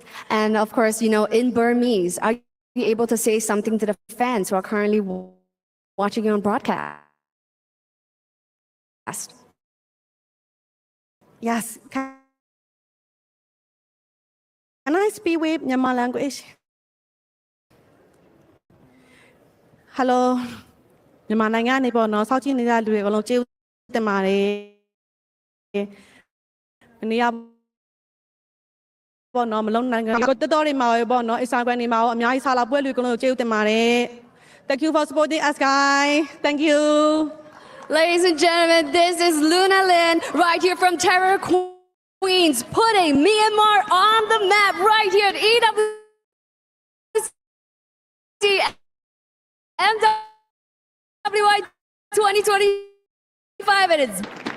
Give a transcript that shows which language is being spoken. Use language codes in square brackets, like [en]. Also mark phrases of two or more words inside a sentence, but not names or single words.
[en] And of course, in Burmese, are you able to say something to the fans who are currently watching you on broadcast? Yes. Can I speak with Myanmar language? Hello. [my] မြန်မာနိုင်ငံနေပေါ့နော်စောင့်ကြည့်နေတဲ့လူတွေအကုန်လုံးကျေးဇူးတင်ပါတယ်။မနေ့ကပေါ့နော်မလုံးနိုင်ငံကိုတော်တော်တွေမှာပဲပေါ့နော် Instagram တွေမှာရောအများကြီးဆာလာပွဲလူအကုန်လုံးကျေးဇူးတင်ပါတယ်။ [en] Thank you for supporting us guys. Thank you. Ladies and gentlemen, this is Luna Lin right here from Terror Queens, putting Myanmar on the map right here at EWC MWI 2025, and it's